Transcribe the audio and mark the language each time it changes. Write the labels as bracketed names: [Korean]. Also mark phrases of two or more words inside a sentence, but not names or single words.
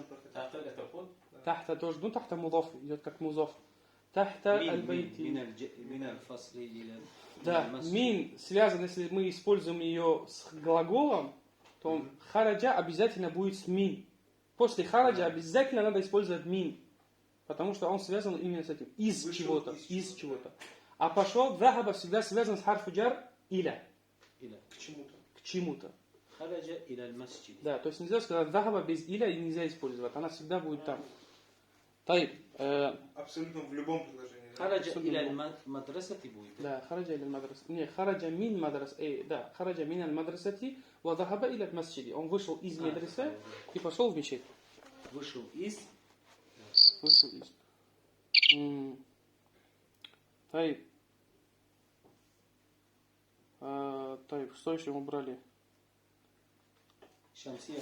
[Russian] Тахта это под? Тахта тоже. Ну, [Arabic] تحت مضاف. [Russian] Идет как музоф. [Arabic] تحت البيت. من الفصل или... [Russian] Да, мин связан, если мы используем ее с глаголом, то хараджа обязательно будет с мин. После хараджа обязательно надо использовать мин. Потому что он связан именно с этим. Из чего-то. Из чего-то. А пошел, захаба всегда связан с [Arabic] حرف جر إلى. [Russian] Иля. к чему-то. К чему-то. [Arabic] خرج إلى المسجد. [Russian] Да, то есть нельзя сказать захаба без иля и нельзя использовать. Она всегда будет там. Тайб. Абсолютно в любом предложении. да? Хараджа Особенно иля много. аль-мадрасати будет. Да, [Arabic] خرج إلى مدرسة. Не, خرج من مدرسة. [Russian] Да, [Arabic] خرج من المدرسة وذهب إلى مسجد. [Russian] Он вышел из медресе и пошел в мечеть. Вышел из... Вышел из. Тайб. Тайб, что еще мы брали? Шамсия.